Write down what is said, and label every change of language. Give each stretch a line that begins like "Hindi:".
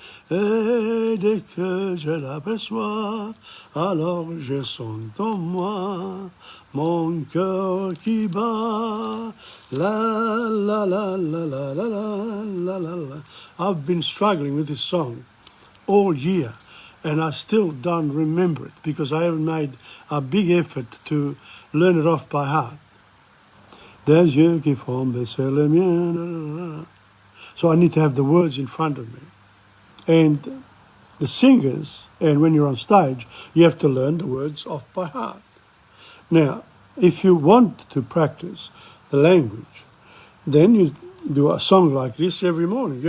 French: Et dès que je l'aperçois, alors je sens en moi mon cœur qui bat. La la la la la la la la la.
English: I've been struggling with this song all year, and I still don't remember it because I haven't made a big effort to learn it off by heart.
French: Des yeux qui font baisser les miens.
English: So I need to have the words in front of me. And the singers, and when you're on stage, you have to learn the words off by heart. Now, if you want to practice the language, then you do a song like this every morning.